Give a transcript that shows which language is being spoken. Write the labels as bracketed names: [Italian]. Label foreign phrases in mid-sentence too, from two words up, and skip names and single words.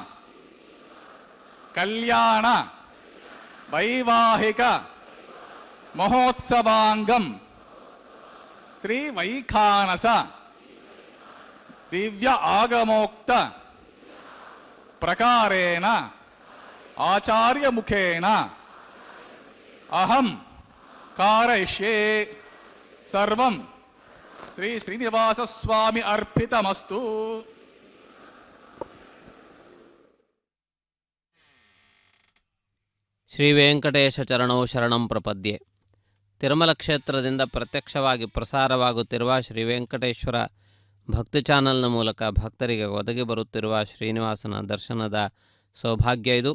[Sanskrit] కళ్యాణ వైవాహిక మహోత్సవాంగం శ్రీ వైఖానస దివ్య ఆగమోక్త ప్రకారేణ ఆచార్యముఖేన అహం కారయిష్యే సర్వం శ్రీ శ్రీనివాస స్వామి అర్పితమస్తు. ಶ್ರೀ ವೆಂಕಟೇಶ ಚರಣೋ ಶರಣಂ ಪ್ರಪದ್ಯೆ. [Kannada] ತಿರುಮಲ ಕ್ಷೇತ್ರದಿಂದ ಪ್ರತ್ಯಕ್ಷವಾಗಿ ಪ್ರಸಾರವಾಗುತ್ತಿರುವ ಶ್ರೀ ವೆಂಕಟೇಶ್ವರ ಭಕ್ತಿ ಚಾನಲ್ನ ಮೂಲಕ ಭಕ್ತರಿಗೆ ಒದಗಿ ಬರುತ್ತಿರುವ ಶ್ರೀನಿವಾಸನ ದರ್ಶನದ ಸೌಭಾಗ್ಯ ಇದು.